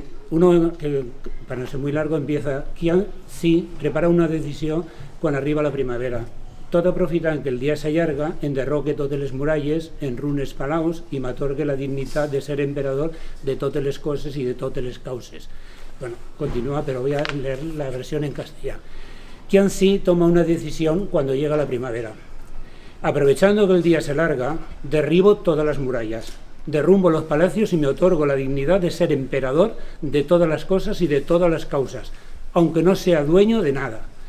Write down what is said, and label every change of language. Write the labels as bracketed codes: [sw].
[es] Uno que, para no ser muy largo, empieza: [ca] Qian Si prepara una decisió quan arriba la primavera. Tot aprofitant que el dia s'allarga, enderroque totes les muralles, enrune els palaus i m'atorgue la dignitat de ser emperador de totes les coses i de totes les causes. [es] Bueno, continúa, pero voy a leer la versión en castellano. Qianxi toma una decisión cuando llega la primavera. Aprovechando que el día se larga, derribo todas las murallas, derrumbo los palacios y me otorgo la dignidad de ser emperador de todas las cosas y de todas las causas, aunque no sea dueño de nada.